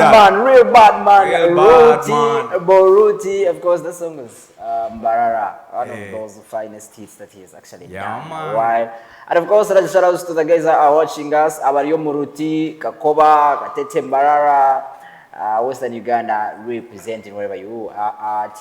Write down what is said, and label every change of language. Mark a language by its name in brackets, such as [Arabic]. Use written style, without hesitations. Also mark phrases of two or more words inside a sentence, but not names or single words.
[English] real bad man. Real bad man. Bo Ruti. Of course, the song is Mbarara, one of those finest hits that he has actually done in a while. And of course, shout outs to the guys that are watching us. Abariyo Muruti, Kakoba, Katete Mbarara, Western Uganda representing wherever you are at.